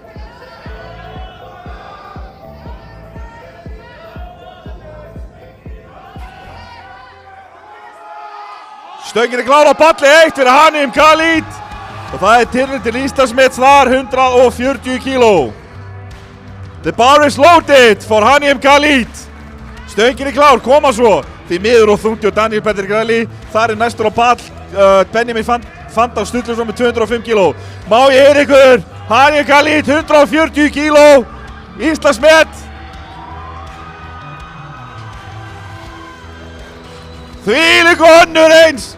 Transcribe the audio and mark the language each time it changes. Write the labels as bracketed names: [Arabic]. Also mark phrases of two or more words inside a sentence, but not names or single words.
[Icelandic] Stöngin klár á palli 1 fyrir Hanìm Khalid. Og það er tilraun til Íslandsmets þar, 140 kíló. [English] The bar is loaded for Hanìm Khalid. [Icelandic] Stöngin klár, koma svo. Því miður og þungt og Daniel Patrik Riley. Þar er næstur á pall Benjamin Fandal Sturluson með 205 kíló. Má ég heyra ykkur? Hanìm Khalid, 140 kíló. Íslandsmet. Þvílík önnur eins.